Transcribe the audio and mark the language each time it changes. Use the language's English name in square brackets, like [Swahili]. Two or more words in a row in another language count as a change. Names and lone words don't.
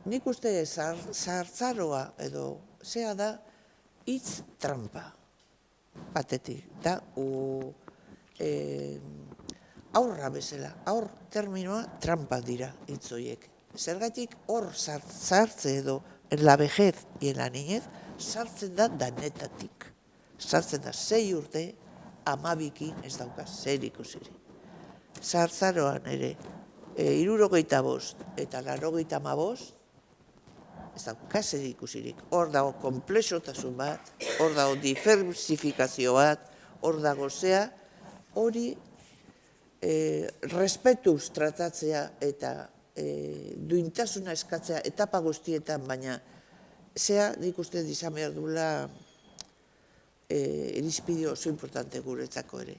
[Basque] nik uste zahartzaroa edo zea da hitz trampa batetik. Da, aurra bezala, aur terminoa trampa dira hitz horiek. Zergatik hor sartze edo [Spanish] en la vejez y en la niñez [Basque] sartzen da danetatik. Sartzen da 6 urte, 12 ez dauka zer ikusirik. Zahartzaroan ere, 65 eta 85 ez dauka zer ikusirik. Hor dago konplexotasun bat, hor dago diversifikazio bat, hor dago zea, hori respetuz tratatzea eta duintasuna eskatzea etapa guztietan, baina zea nik uste izan behar duela irizpide oso importante guretzako ere.